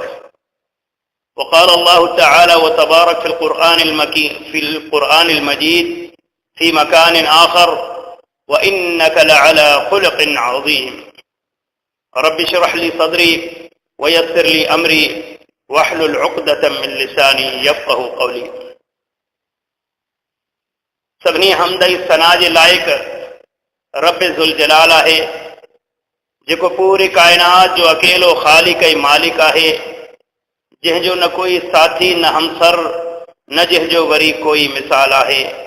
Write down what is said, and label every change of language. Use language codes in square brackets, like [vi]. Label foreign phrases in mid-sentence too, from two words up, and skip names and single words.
[ar] وقال الله تعالى وتبارك في القرآن المجيد في مكان آخر: وإنك لعلى خلق عظيم. رب اشرح لي صدري ويسر لي أمري واحلل عقدة من لساني يفقه قولي. [sd] सभिनी हमदई सना जे लाइक रब ज़ुल जलाल आहे, जेको पूरी कायनात जो अकेलो खालिक ऐं मालिक आहे, जंहिंजो न कोई साथी न हमसर न जंहिंजो वरी कोई मिसाल आहे।